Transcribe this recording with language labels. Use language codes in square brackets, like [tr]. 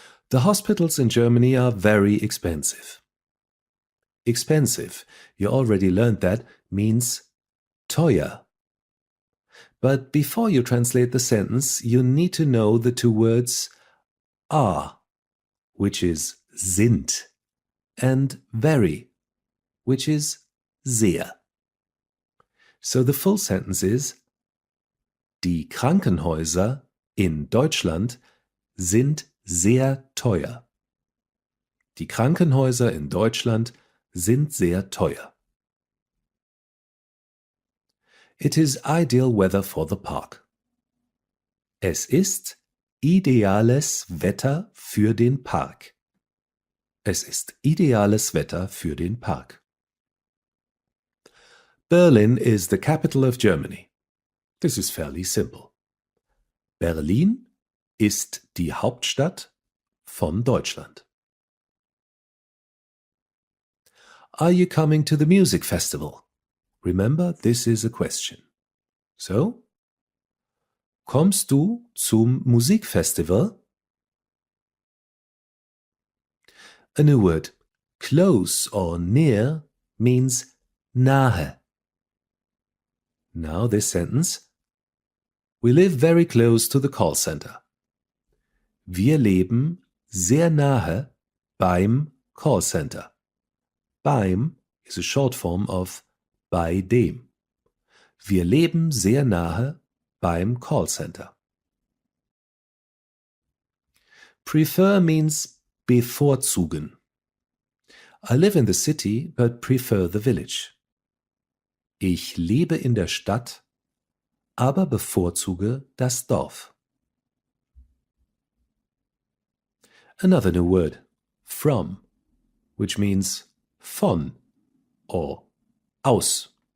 [en] The hospitals in Germany are very expensive. Expensive, you already learned that, means teuer. But before you translate the sentence, you need to know the two words are, which is sind, and very, which is sehr. So the full sentence is: [de] Die Krankenhäuser in Deutschland sind sehr teuer. Die Krankenhäuser in Deutschland sind sehr teuer. [en] It is ideal weather for the park. [de] Es ist ideales Wetter für den Park. Es ist ideales Wetter für den Park. [en] Berlin is the capital of Germany. This is fairly simple. [de] Berlin ist die Hauptstadt von Deutschland. [en] Are you coming to the music festival? Remember, this is a question. [de] So, kommst du zum Musikfestival? [en] A new word, close or near, means nahe. Now this sentence. We live very close to the call center. [de] Wir leben sehr nahe beim call center. [en] Beim is a short form of bei dem. [de] Wir leben sehr nahe beim call center. [en] Prefer means bevorzugen. I live in the city but prefer the village. [de] Ich lebe in der Stadt, aber bevorzuge das Dorf. [en] Another new word, from, which means von or aus.